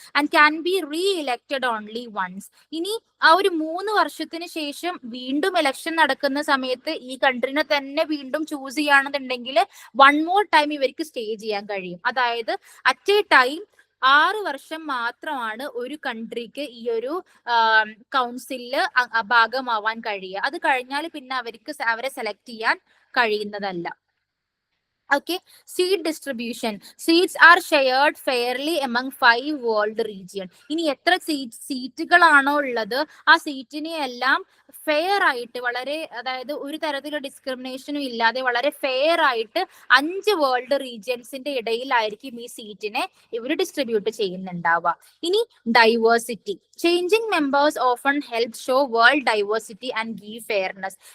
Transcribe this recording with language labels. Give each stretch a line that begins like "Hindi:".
English: And can be reelected only once.
Malayalam: ഇനി ആ ഒരു 3 വർഷത്തിന് ശേഷം വീണ്ടും ഇലക്ഷൻ നടക്കുന്ന സമയത്ത് ഈ കൺട്രീനെ തന്നെ വീണ്ടും ചൂസ് ചെയ്യുകയാണെന്നുണ്ടെങ്കിൽ 1 more ടൈം ഇവർക്ക് സ്റ്റേ ചെയ്യാൻ കഴിയും. അതായത്
English: at a time
Malayalam: 6 വർഷം മാത്രമാണ് ഒരു കൺട്രിക്ക് ഈ ഒരു കൗൺസിലില് ഭാഗമാവാൻ കഴിയുക. അത് കഴിഞ്ഞാൽ പിന്നെ അവരെ സെലക്ട് ചെയ്യാൻ കഴിയുന്നതല്ല.
English: Okay, seat distribution. Seats are shared fairly among 5 world region.
Malayalam: ഇനി എത്ര സീറ്റുകളാണോ ഉള്ളത് ആ സീറ്റിനെ എല്ലാം ഫെയർ ആയിട്ട് വളരെ, അതായത് ഒരു തരത്തിലുള്ള ഡിസ്ക്രിമിനേഷനും ഇല്ലാതെ വളരെ ഫെയർ ആയിട്ട് 5 വേൾഡ് റീജിയൻസിന്റെ ഇടയിലായിരിക്കും ഈ സീറ്റിനെ ഇവർ ഡിസ്ട്രിബ്യൂട്ട് ചെയ്യുന്നുണ്ടാവുക.
English: ഇനി diversity. Changing members often help show world diversity and give fairness.